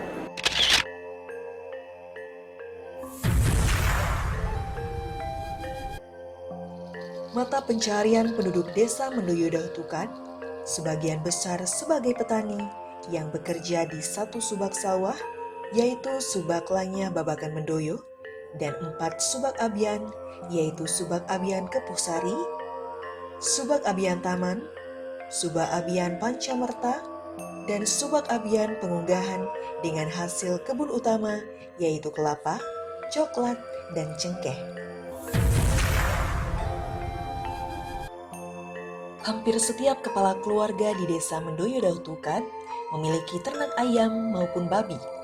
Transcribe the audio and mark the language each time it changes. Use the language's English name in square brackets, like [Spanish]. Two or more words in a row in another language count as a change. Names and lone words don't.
[Indonesian] Mata pencaharian penduduk desa Mendoyo Daud Tukan sebagian besar sebagai petani yang bekerja di satu subak sawah, yaitu Subak Lanya Babakan Mendoyo, dan 4 subak abian, yaitu Subak Abian Kepusari, Subak Abian Taman, Subak Abian Pancamerta, dan Subak Abian Pengunggahan dengan hasil kebun utama, yaitu kelapa, coklat, dan cengkeh. Hampir setiap kepala keluarga di desa Mendoyo Daud Tukan memiliki ternak ayam maupun babi.